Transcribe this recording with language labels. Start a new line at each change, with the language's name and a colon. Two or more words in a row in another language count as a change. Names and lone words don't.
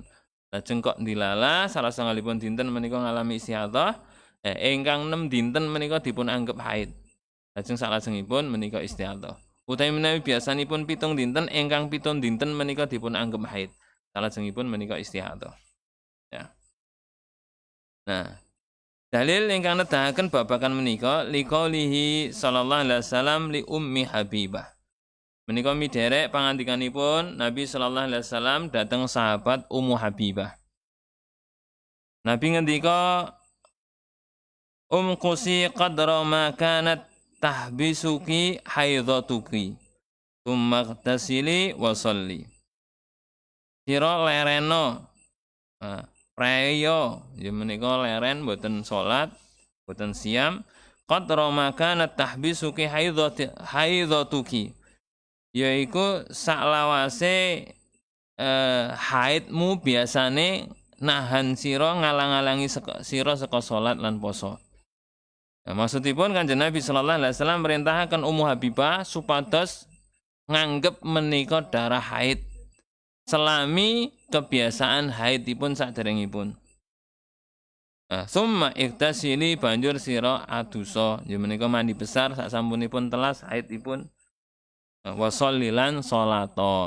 Javanese: Lajeng kok dilala salah satunggalipun dinten menika ngalami istihadhah, ingkang 6 dinten menika dipun anggap haid. Lajeng salajengipun menika istihadhah. Utawi menawi biasanipun 7 dinten ingkang 7 dinten menika dipun anggap haid. Salajengipun menika istihadhah. Ya. Nah, dalil ingkang nedahaken babagan menika
Arabic: لقوله صلى الله عليه وسلم لأم حبيبة.
Javanese: Menika miderek pangandikanipun Nabi
Arabic: صلى الله عليه وسلم
Javanese: dhateng sahabat Ummu Habibah. Nabi ngendika
Arabic: امكثي قدر ما كانت تحبسك حيضتك ثم اغتسلي وصلي.
Javanese: Sira lereno preyo ya menika leren boten salat boten siam
Arabic: قدر ما كانت تحبسك حيضتك
Javanese: yaiku saklawase haidmu biasane nahan sira ngalang-alangi sira saka salat lan poso. Nah, maksudipun Kanjeng Nabi
Arabic: صلى الله عليه وسلم
Javanese: merintahaken Ummu Habibah supados nganggep menika darah haid selami kebiasaan haidipun saderengipun.
Arabic: ثم اغتسلي
Javanese: banjur sira adusa ya menika mandi besar sak sampunipun telas haidipun
Arabic: وصلي الصلاة.